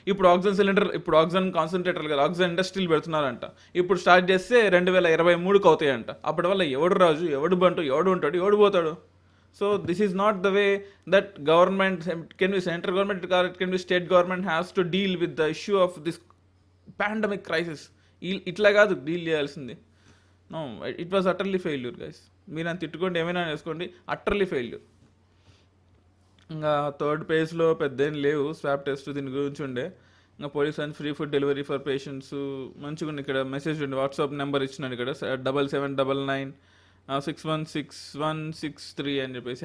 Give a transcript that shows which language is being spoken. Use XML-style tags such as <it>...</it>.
<te>ఇప్పుడు oxygen concentrator కదా, oxygen ఇండస్ట్రీలు పెడుతున్నారంట. ఇప్పుడు స్టార్ట్ చేస్తే 2023 అవుతాయంట. అప్పటి వల్ల ఎవడు రాజు, ఎవడు బంటు, ఎవడు ఉంటాడు, ఎవడు పోతాడు?</te> <en>So this is not the way that government, can be central government or it can be state government, has to deal with the issue of this pandemic crisis.</en> <te>ఇట్లా కాదు డీల్ చేయాల్సింది.</te> <en>No, it was utterly failure guys.</en> <te>మీరు నన్ను తిట్టుకోండి, ఏమైనా వేసుకోండి, utterly failure. ఇంకా third పేజ్లో పెద్ద ఏం లేవు, స్వాబ్ టెస్ట్ దీని గురించి ఉండే. ఇంకా</te> <en>police and free food delivery for patients</en> <te>మంచిగా ఉంది. ఇక్కడ మెసేజ్ ఉండి వాట్సాప్ నెంబర్ ఇచ్చినాడు ఇక్కడ 7799 616163 అని చెప్పేసి.</te>